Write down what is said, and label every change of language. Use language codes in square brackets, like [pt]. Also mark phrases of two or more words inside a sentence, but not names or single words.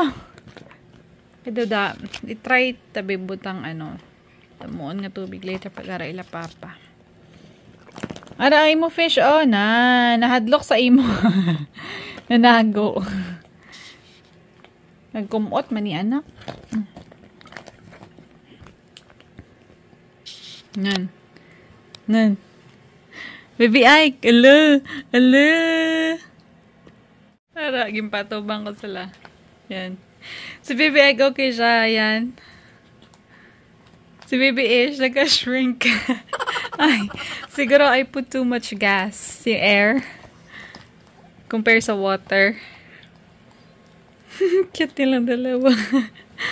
[hil] Ito da. I-try tabi butang ano. Tamuon nga tubig later pag ara ila papa. Ara, imo fish, oh. Nahadlok sa imo. Nanago. Nagkumot man ni anak. Nan. Baby Ike, hello. Para, gimpatubang ko sila. Yan. Si Baby Ike, okay siya. Yan. Si Baby Ish, nagka-shrink. [en] Ay, siguro I put too much gas. [hil] Si air. Compare sa water. Cute nilang dalawa.